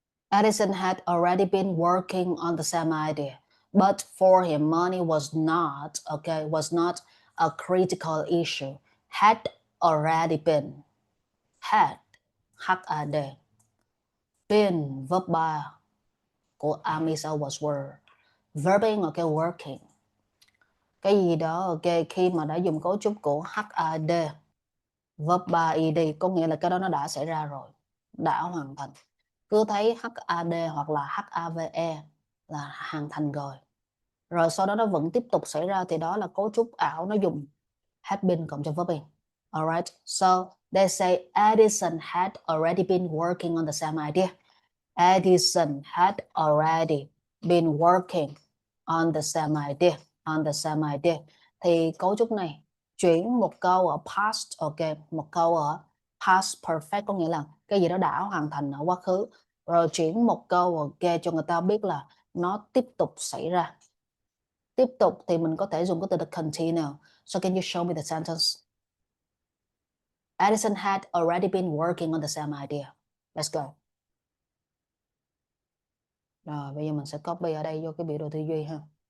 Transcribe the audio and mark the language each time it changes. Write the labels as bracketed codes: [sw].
[en] Edison had already been working on the same idea, but for him, money was not, okay, was not a critical issue. Had already been. Had, had, been, verb 3 của Amisa was were. Verbing, okay, working. [vi] Cái gì đó, ok, khi mà đã dùng cấu trúc của HAD, verb 3 ed, có nghĩa là cái đó nó đã xảy ra rồi, đã hoàn thành. Cứ thấy HAD hoặc là HAVE là hoàn thành rồi. Rồi sau đó nó vẫn tiếp tục xảy ra thì đó là cấu trúc ảo, nó dùng [en] had been [vi] cộng cho verb in. [en] Alright, so they say Edison had already been working on the same idea. Edison had already been working on the same idea. On the same idea. [vi] Thì cấu trúc này chuyển một câu ở past, ok, một câu ở past perfect có nghĩa là cái gì đó đã hoàn thành ở quá khứ, rồi chuyển một câu ok cho người ta biết là nó tiếp tục xảy ra. Tiếp tục thì mình có thể dùng cái từ the continue. [en] So can you show me the sentence? Edison had already been working on the same idea. Let's go. [vi] Rồi bây giờ mình sẽ copy ở đây vô cái biểu đồ tư duy ha.